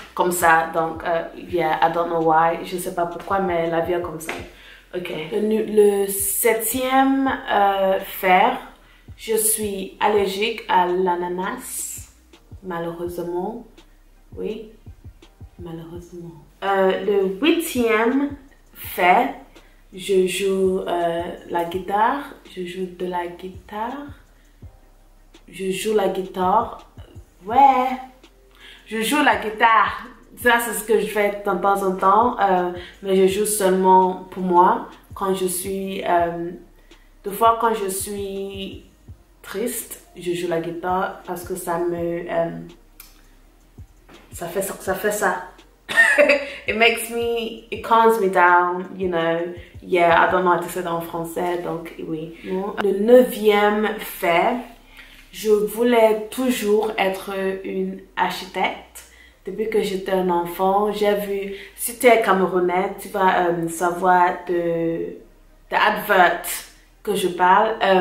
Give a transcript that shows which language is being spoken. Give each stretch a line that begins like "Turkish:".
French: Comme ça, donc,
English: yeah, I don't know why.
French: Je ne sais pas pourquoi, mais la vie est comme ça. Ok. Le septième fer. Je suis allergique à l'ananas, malheureusement. Oui, malheureusement. Le huitième fait, je joue la guitare. Je joue de la guitare. Je joue la guitare. Ouais, je joue la guitare. Ça, c'est ce que je fais de temps en temps. Mais je joue seulement pour moi quand je suis Des fois, quand je suis triste, je joue la guitare parce que ça me... ça fait ça.
English: It calms me down, you know. Yeah, I don't know how to say that
French: en français, donc oui. Le 9e fait, je voulais toujours être une architecte. Depuis que j'étais un enfant, j'ai vu, si tu es camerounais, tu vas savoir de advert que je parle.